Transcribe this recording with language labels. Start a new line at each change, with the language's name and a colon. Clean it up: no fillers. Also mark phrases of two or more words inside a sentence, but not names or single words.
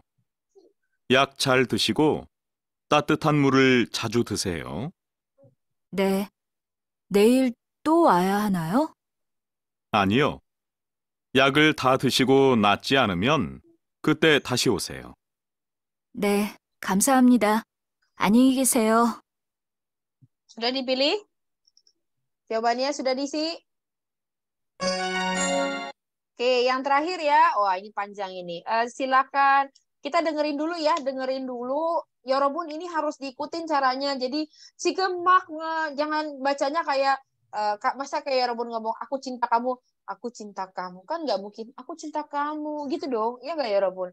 Korean: 약 잘 드시고 따뜻한 물을 자주 드세요. 네. 내일 또 와야 하나요? 아니요. 약을 다 드시고 낫지 않으면 그때 다시 오세요. 네, 감사합니다. 안녕히 계세요.
Indonesian: Sudah dipilih? Jawabannya sudah diisi? Oke, yang terakhir ya. Wah, ini panjang ini. Silakan kita dengerin dulu ya, dengerin dulu. Yorobun ini harus diikutin caranya. Jadi sigemak, jangan bacanya kayak masa kayak Yorobun ngomong aku cinta kamu kan nggak mungkin aku cinta kamu gitu dong, iya nggak Yorobun?